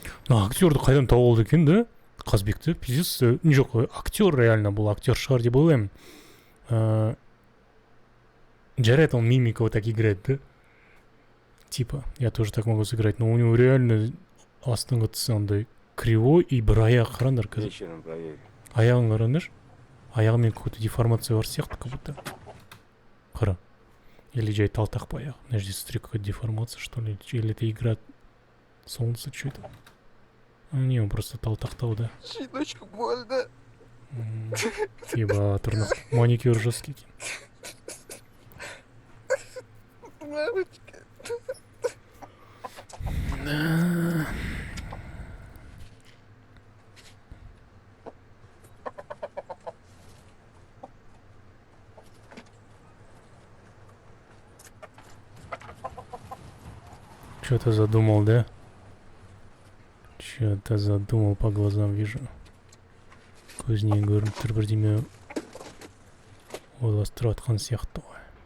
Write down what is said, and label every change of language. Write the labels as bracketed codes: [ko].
[kk] Актерді қайдан тауып алды екен, да? Қазбекті, пиздец. Не жоқ, актер реально бұл, актер шығар деп ойлаймын. Жарайды, [ru] он мимика вот так играет, да? Типа, я тоже так могу сыграть, но у него реально [kk] астыңғы тысы андай [ru] кривой и [kk] бір аяғы қараңдар қазір. [ru] Вечером проверю. [kk] Аяғын қараңдар. Аяғымен [ru] какой-то деформация [kk] бар сияқты, [ru] как будто. [kk] Қара. [ru] Или [kk] жай талтақ [ru] по [kk] аяғы. Мына жерде [ru] смотри, какая-то деформация, что ли. Или это игра солнца, что это? А, не, он просто [kk] талтақтау, [ru] да. Щеночку больно. Еба, [kk] тұрнақ. [ru] Маникюр жесткий. Мамочка. Да. Что-то задумал, да? Что-то задумал, по глазам вижу. [kk] Көзіне көрініп тұр бірдеме ойластырып жатқан сияқты ғой.